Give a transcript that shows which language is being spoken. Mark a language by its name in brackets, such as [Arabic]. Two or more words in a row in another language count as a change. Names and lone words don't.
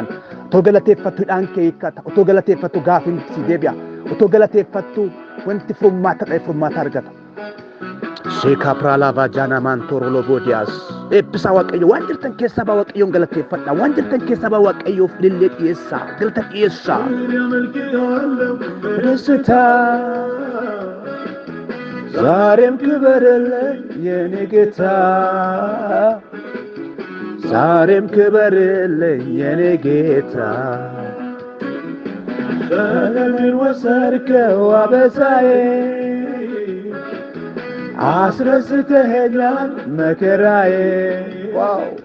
[Oromo] Otoo galateeffattuudhaan kee hiikkata. Otoo galateeffattu gaafiin si deebi'a. Otoo galateeffattu wanti furmaata ta'e furmaata argata. Seekaa Piraalaa Jaanaa Maantooroo Loboodiyaas. Eebbisaa waaqayyo waan jirtan keessaa baa waaqayyoon galateeffadha. Waan jirtan keessaa baa waaqayyoof ilillee dhiyeessaa. Galata dhiyeessaa. [Amharic] ደስታ ዛሬም ክበርልኝ የኔ ጌታ ዛሬም ክበርልኝ የኔ ጌታ ለምን ወሰድከው አበሳዬ አስረስተኸኛል መከራዬ ዋው